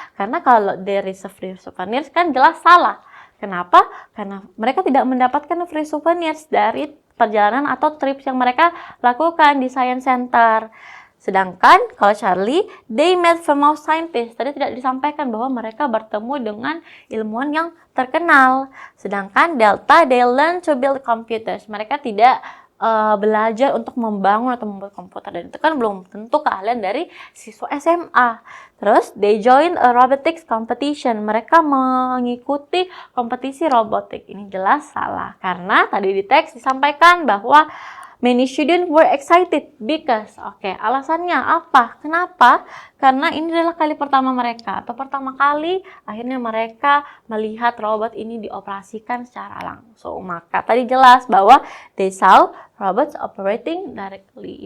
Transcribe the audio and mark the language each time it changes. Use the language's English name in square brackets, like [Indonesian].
[Indonesian] Karena kalau [English] there is a free souvenirs [Indonesian] kan jelas salah. Kenapa? Karena mereka tidak mendapatkan free souvenirs dari perjalanan atau trips yang mereka lakukan di Science Center. Sedangkan kalau [English] Charlie, they met famous scientists. [Indonesian] Tadi tidak disampaikan bahwa mereka bertemu dengan ilmuwan yang terkenal. Sedangkan [English] Delta, they learn to build computers. [Indonesian] Mereka tidak belajar untuk membangun atau membuat komputer, dan itu kan belum tentu keahlian dari siswa SMA. Terus [English] they join a robotics competition, [Indonesian] mereka mengikuti kompetisi robotik. Ini jelas salah karena tadi di teks disampaikan bahwa [English] many students were excited because, [Indonesian] alasannya apa? Kenapa? Karena ini adalah kali pertama mereka, atau pertama kali akhirnya mereka melihat robot ini dioperasikan secara langsung. Maka tadi jelas bahwa [English] they saw robots operating directly.